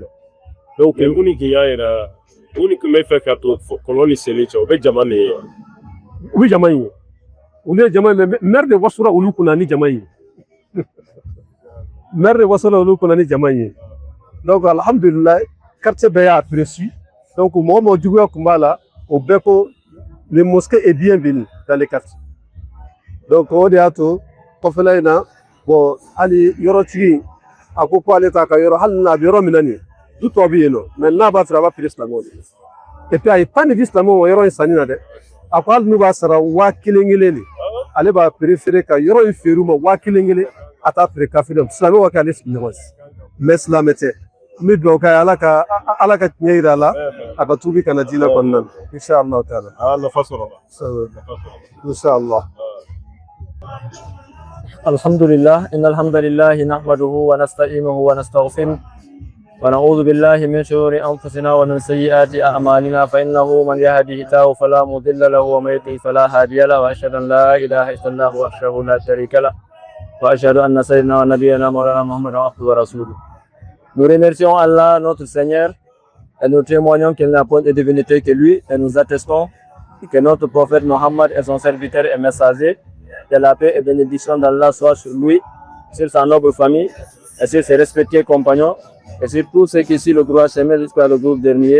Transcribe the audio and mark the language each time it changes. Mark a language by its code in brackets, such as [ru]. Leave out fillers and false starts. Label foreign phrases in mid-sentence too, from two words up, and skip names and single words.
[bm] donc uni k'i y'a yira uni tun bɛ fɛ ka to kɔlɔn ni seli cɛ o bɛ jama de ye u bɛ jama in ye olu ye jama ye mais [fr] maire de [bm] wasula olu kunna ni jama in ye [fr] maire de [bm] wasula olu kunna ni jama in ye donc alhamdulilayi quartier bɛɛ y'a apprécié donc mɔgɔ mɔgɔ juguya tun b'a la o bɛɛ ko [fr] le mosquée est bienvenue dans les quartiers [bm] donc o de y'a to kɔfɛla in na bon hali yɔrɔtigi a ko ale t'a ka yɔrɔ hali n'a bɛ yɔrɔ min na nin du tɔ bɛ yen nɔ mais n'a b'a sɔrɔ a b'a feere silamɛw de [fr] et puis [bm] a ye pan de di silamɛw ma yɔrɔ in sanni na dɛ a ko hali n'u b'a sara 1000 de ale b'a préféré ka yɔrɔ in feere u ma 1000 a t'a feere kafiri ma silamɛw ka kɛ ale sigiɲɔgɔn ye mais silamɛ tɛ n bɛ dugawu k'a ye ala ka tiɲɛ yira a la a ka tuubi kana diinɛ kɔnɔna na [ar] إن شاء الله تعالى [bm] a nafa sɔrɔ inshallah. [ar] الحمد لله، إن الحمد لله نحمده ونستعينه ونستغفره ونعوذ بالله من شرور أنفسنا ومن سيئات أعمالنا فإنه من يهده الله فلا مضل له ومن يضلل فلا هادي له وأشهد أن لا إله إلا الله وحده لا شريك له وأشهد أن سيدنا ونبينا مولانا محمدا عبده ورسوله. [fr] Nous remercions Allah notre Seigneur et nous témoignons qu'il n'a point de divinité que lui et nous attestons Que notre prophète Mohammed est son serviteur et messager. Que la paix et bénédiction d'Allah soit sur lui, sur sa noble famille, et sur ses respectés compagnons, et sur tous ceux qui suivent le droit chemin jusqu'à le groupe dernier.